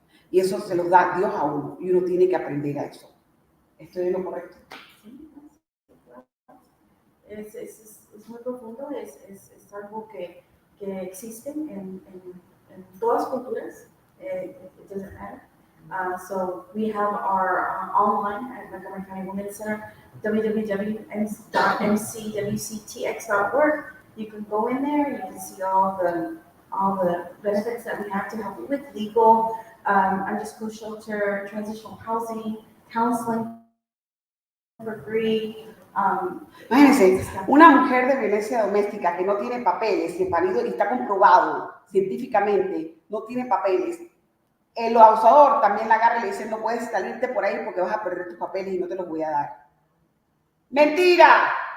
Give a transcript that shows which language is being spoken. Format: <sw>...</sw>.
<es>Y eso se los da Dios a uno. Y uno tiene que aprender a eso. ¿Estoy en lo correcto? Sí, es muy profundo. Es algo que existe en todas culturas.</es> <en>It doesn't matter. So we have our online at Montgomery County Women's Center, www.mcwctx.org. You can go in there. You can see all the benefits that we have to help you with: legal, under-school shelter, transitional housing, counseling for free.</en> <es>Imagínense, una mujer de violencia doméstica que no tiene papeles, y el marido, y está comprobado científicamente, no tiene papeles, el abusador también la agarra y le dice, no puedes salirte por ahí porque vas a perder tus papeles y no te los voy a dar. ¡Mentira!</es>